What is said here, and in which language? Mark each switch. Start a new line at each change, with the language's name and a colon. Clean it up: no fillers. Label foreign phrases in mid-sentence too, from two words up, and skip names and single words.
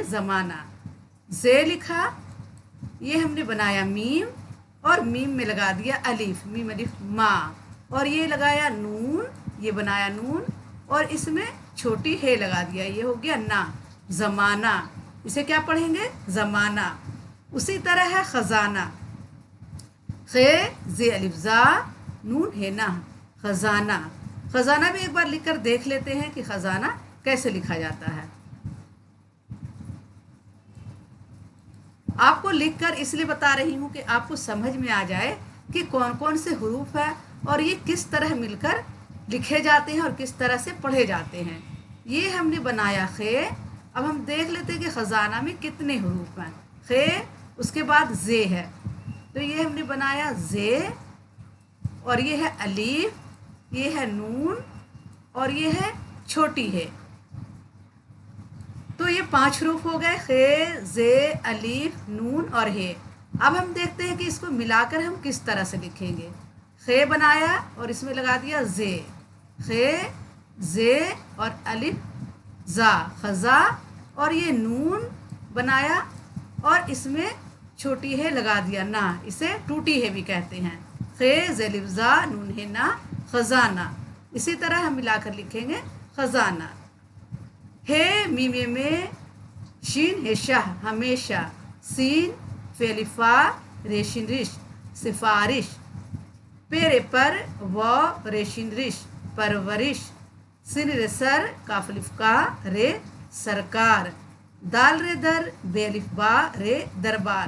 Urdu: زمانہ، زے لکھا، یہ ہم نے بنایا میم، اور میم میں لگا دیا الف، میم الف ما، اور یہ لگایا نون، یہ بنایا نون، اور اس میں چھوٹی ہے لگا دیا، یہ ہو گیا نا، زمانہ. اسے کیا پڑھیں گے؟ زمانہ. اسی طرح ہے خزانہ, خے، زے الف زا، نون ہے نا، خزانہ. خزانہ بھی ایک بار لکھ کر دیکھ لیتے ہیں کہ خزانہ کیسے لکھا جاتا ہے. آپ کو لکھ کر اس لیے بتا رہی ہوں کہ آپ کو سمجھ میں آ جائے کہ کون کون سے حروف ہیں اور یہ کس طرح مل کر لکھے جاتے ہیں اور کس طرح سے پڑھے جاتے ہیں. یہ ہم نے بنایا خے. اب ہم دیکھ لیتے ہیں کہ خزانہ میں کتنے حروف ہیں. خے، اس کے بعد زے ہے، تو یہ ہم نے بنایا زے، اور یہ ہے الف، یہ ہے نون، اور یہ ہے چھوٹی ہے. تو یہ 5 حروف ہو گئے, खे, जे, الف، نون اور ہے. اب ہم دیکھتے ہیں کہ اس کو ملا کر ہم کس طرح سے لکھیں گے. خے بنایا اور اس میں لگا دیا زے، خے، زے اور الف زا، خزا، اور یہ نون بنایا اور اس میں چھوٹی ہے لگا دیا نا، اسے ٹوٹی ہے بھی کہتے ہیں. खे, जे, الف، زا، نون ہے نا، خزانہ. اسی طرح ہم ملا کر لکھیں گے خزانہ۔ ہے، میمے میں، شین ہے شاہ، ہمیشہ، سین، فے الف فا، رے شین رش، سفارش، پے رے پر، و رے شین رش، پرورش، سین رے سر، کاف الف کا، رے سرکار، دال رے در، بے الف با، رے دربار.